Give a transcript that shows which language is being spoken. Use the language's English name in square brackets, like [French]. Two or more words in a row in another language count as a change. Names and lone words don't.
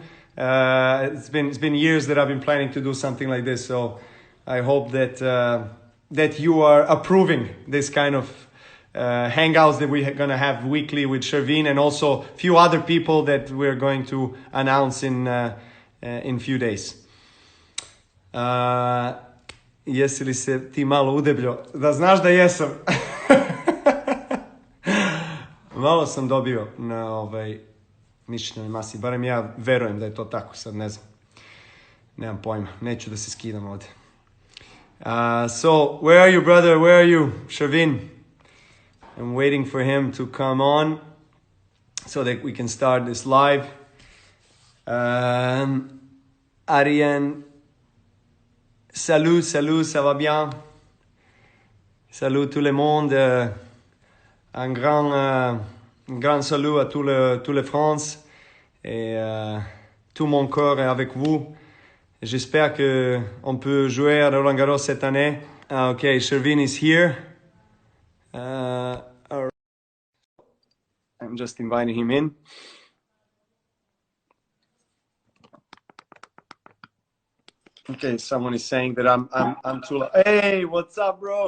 [English] It's been years that I've been planning to do something like this. So I hope that you are approving this kind of hangouts that we're gonna have weekly with Shervin, and also a few other people that we're going to announce in few days. [Serbian] Jesi li se ti malo udebljo? Da znaš da jesam. Malo sam dobio na mišićnoj masi, barem ja verujem da je to tako, sad ne znam. Nemam pojma, neću da se skidam ovdje. [English] So, where are you, brother? Where are you, Shervin? I'm waiting for him to come on so that we can start this live. [French] Ariane, salut, ça va bien? Salut tout le monde. Un grand salut à tout le France. Et tout mon cœur est avec vous. J'espère que on peut jouer à Roland Garros cette année. [English] Okay, Shervin is here. All right. I'm just inviting him in. Okay, someone is saying that I'm too loud. Hey, what's up, bro?